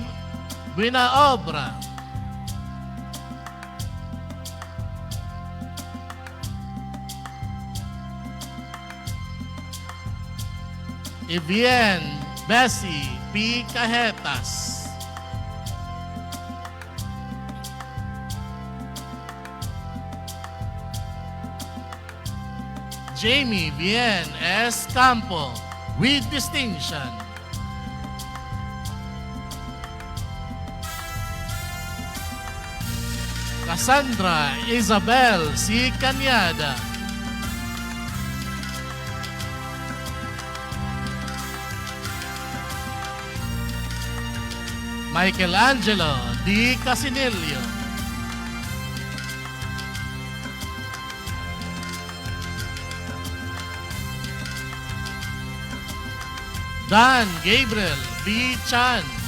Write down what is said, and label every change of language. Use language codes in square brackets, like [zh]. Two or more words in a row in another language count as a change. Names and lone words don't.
[en] Buenaobra. Evienne Bessie P. Cajetas. Jamie Bien S. Campo with distinction. Cassandra Isabel C. Cañada. Michelangelo D. Casinilio. Dan Gabriel B. Chan.